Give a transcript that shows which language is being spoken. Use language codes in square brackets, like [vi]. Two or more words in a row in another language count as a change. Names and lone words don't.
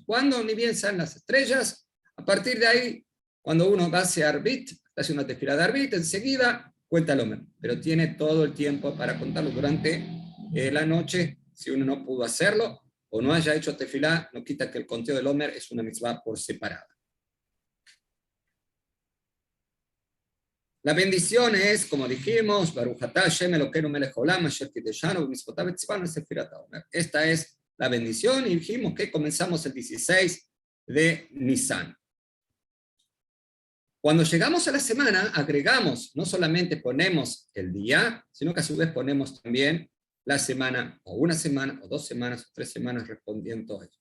[es] Cuando ni bien salen las estrellas, a partir de ahí, cuando uno hace arbit, hace una tefilá de arbit, enseguida cuenta el Omer, pero tiene todo el tiempo para contarlo durante la noche. Si uno no pudo hacerlo o no haya hecho tefilá, no quita que el conteo del Omer es una mitzvah por separada. La bendición es, como dijimos, [he] ברוך אתה השם אלוקינו מלך העולם אשר קדשנו במצוותיו וציוונו ספירת העומר. [es] Esta es la bendición, y dijimos que comenzamos el 16 de Nisan. Cuando llegamos a la semana, agregamos, no solamente ponemos el día, sino que a su vez ponemos también la semana, o una semana, o 2 semanas, o 3 semanas respondiendo a esto.